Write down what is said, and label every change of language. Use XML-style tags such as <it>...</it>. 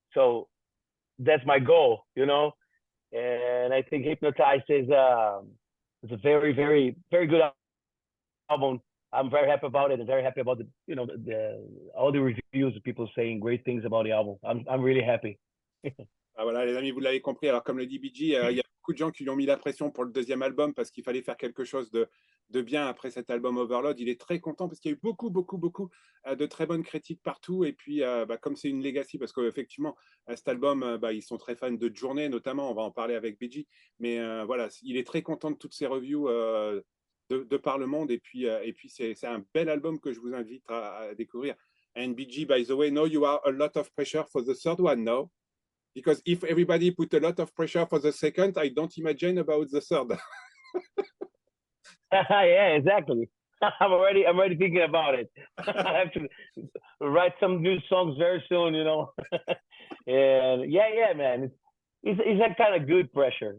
<en>So that's my goal, And I think Hypnotized is a very good album. I'm very happy about it and very happy about all the reviews of people saying great things about the album. I'm really happy.</en> <fr>Voilà, les amis, vous l'avez compris. Alors, comme le dit BG, il y a beaucoup de gens qui lui ont mis la pression pour le deuxième album parce qu'il fallait faire quelque chose de bien après cet album Overload. Il est très content parce qu'il y a eu beaucoup de très bonnes critiques partout. Et puis, comme c'est une legacy, parce qu'effectivement, cet album, ils sont très fans de Journée, notamment. On va en parler avec BG. Mais voilà, il est très content de toutes ces reviews de par le monde. Et puis c'est un bel album que je vous invite à découvrir.</fr> <en>And BG, by the way, now you have a lot of pressure for the third one now. Because if everybody put a lot of pressure for the second, I don't imagine about the third. Yeah, exactly. I'm already thinking about it. I have to write some new songs very soon, And yeah, man, it's that kind of good pressure.</en>